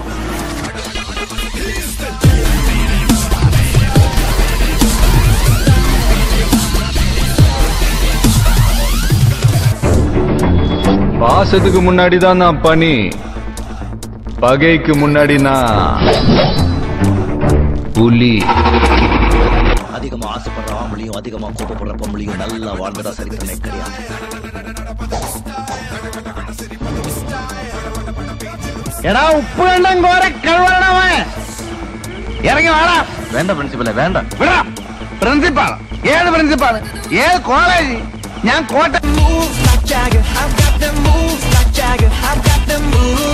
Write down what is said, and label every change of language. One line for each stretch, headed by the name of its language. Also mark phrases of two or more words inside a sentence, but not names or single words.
Tamil: பாசத்துக்கு முன்னாடி தான் நான் பனி, பகைக்கு முன்னாடி நான் புலி. அதிகமா ஆசைப்படுற ஆம்பளையும் அதிகமா கோபப்படுற பொம்பளையும் நல்லா வாழ்ந்ததா சரித்திரமே கிடையாது. எடா உப்பு கோர கழுவனவன் இறங்கி வாடா.
Malayalam: വേണ്ട പ്രിൻസിപ്പലെ വേണ്ട. വിടാ പ്രിൻസിപ്പാൾ. ഏത് പ്രിൻസിപ്പാൾ? ഏത് കോളേജ്? ഞാൻ കോട്ട